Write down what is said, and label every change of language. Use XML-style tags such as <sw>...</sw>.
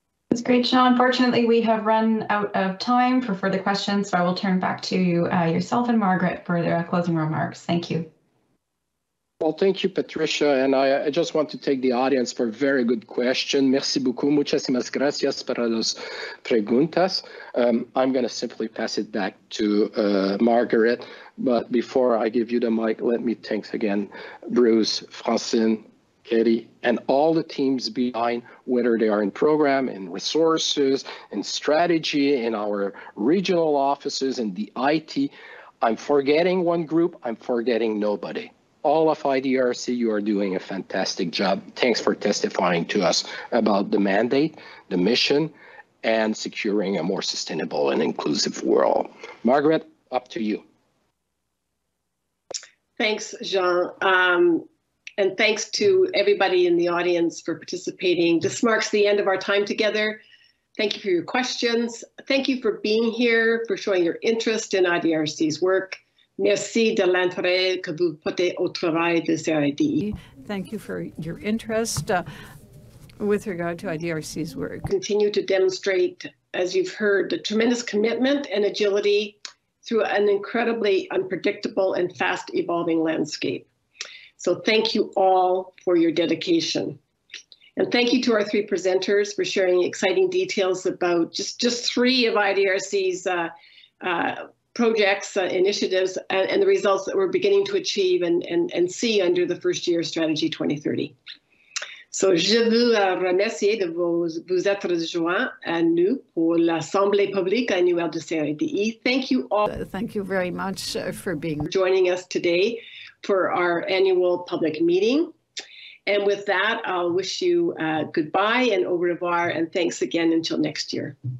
<en>That's great, Jean. Unfortunately, we have run out of time for further questions, so I will turn back to yourself and Margaret for their closing remarks. Thank you. Well, thank you, Patricia. And I just want to take the audience for a very good question.</en> <fr>Merci beaucoup.</fr> <es>Muchísimas gracias para las preguntas.</es> <en>I'm going to simply pass it back to Margaret. But before I give you the mic, let me thank again Bruce, Francine, Katie, and all the teams behind, whether they are in program, in resources, in strategy, in our regional offices, in the IT. I'm forgetting one group, I'm forgetting nobody. All of IDRC, you are doing a fantastic job. Thanks for testifying to us about the mandate, the mission, and securing a more sustainable and inclusive world. Margaret, up to you. Thanks, Jean. And thanks to everybody in the audience for participating. This marks the end of our time together. Thank you for your questions. Thank you for being here, for showing your interest in IDRC's work.</en> <fr>Merci de l'intérêt que vous portez au travail de CID.</fr> <en>Thank you for your interest with regard to IDRC's work. Continue to demonstrate, as you've heard, the tremendous commitment and agility through an incredibly unpredictable and fast evolving landscape. So thank you all for your dedication. And thank you to our three presenters for sharing exciting details about just three of IDRC's projects, initiatives, and the results that we're beginning to achieve and see under the first year strategy 2030. So</en> <fr>je veux remercier de vous être joints à nous pour l'Assemblée publique annuelle de CIDI.</fr> <en>Thank you all. Thank you very much for joining us today for our annual public meeting. And with that, I'll wish you goodbye and</en> <fr>au revoir,</fr> <en>and thanks again until next year.</en>